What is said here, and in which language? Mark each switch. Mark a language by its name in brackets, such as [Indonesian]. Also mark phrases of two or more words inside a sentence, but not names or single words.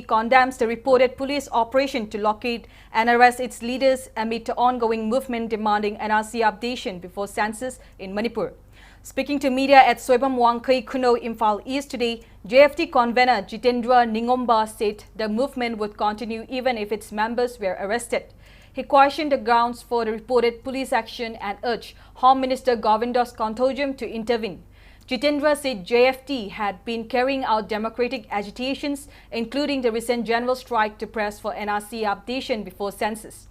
[English] condemns the reported police operation to locate and arrest its leaders amid the ongoing movement demanding NRC updation before census in Manipur. Speaking to media at Soibam Wangkai Kuno, Imphal East today, JFD convener Jitendra Ningomba said the movement would continue even if its members were arrested. He questioned the grounds for the reported police action and urged Home Minister Govindas Konthojam to intervene. Jitendra said JFD had been carrying out democratic agitations, including the recent general strike to press for NRC updation before census.